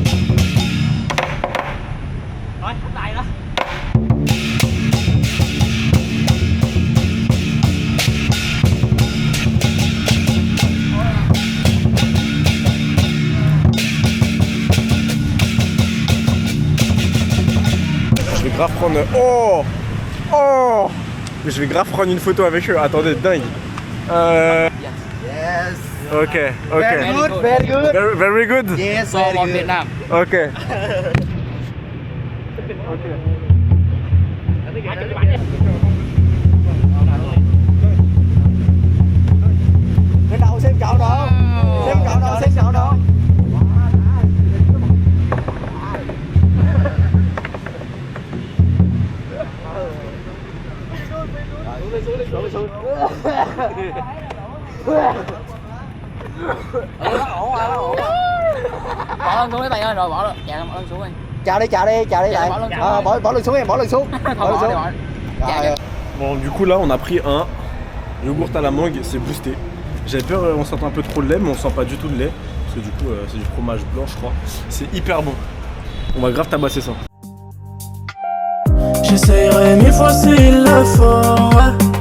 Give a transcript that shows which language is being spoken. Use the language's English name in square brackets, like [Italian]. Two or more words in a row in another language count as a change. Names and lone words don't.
[French] Je vais grave prendre... Oh mais je vais grave prendre une photo avec eux. Attendez, dingue. [English] Yes. Ok. Very good, very good. Very good. Yes, So very on good. Vietnam. Ok. [Vietnamese] Cái đầu xem chậu nữa. Xem chậu nữa, xem chậu nữa. Ổn rồi. Bỏ lưng xuống đấy bạn ơi, rồi bỏ dạ bỏ lưng xuống đi. Chào đi lại. Bỏ lưng xuống em, bỏ lưng xuống. Bỏ lưng xuống. Rồi. [French] Bon, du coup là on a pris un yogourt à la mangue, c'est boosté. J'avais peur, on sentait un peu trop de lait, mais on sent pas du tout de lait. Parce que du coup c'est du fromage blanc je crois. C'est hyper bon. On va grave tabasser ça. J'essayerai 1000 fois s'il le faut, ouais.